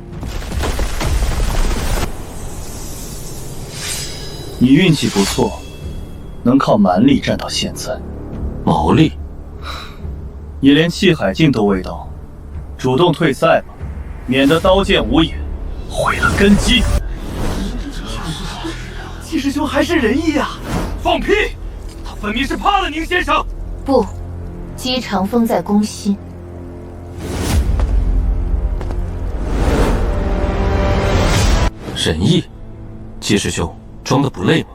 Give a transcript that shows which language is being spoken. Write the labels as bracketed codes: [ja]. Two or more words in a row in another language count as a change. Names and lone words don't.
[zh] 你運氣不錯，能靠蠻力站到現在。毛利，你連氣海境都未到，主動退賽吧，免得刀劍無眼，毀了根基。季師兄還是仁義啊！放屁！他分明是怕了寧先生。不，姬長風在攻心。仁義，季師兄裝的不累嗎？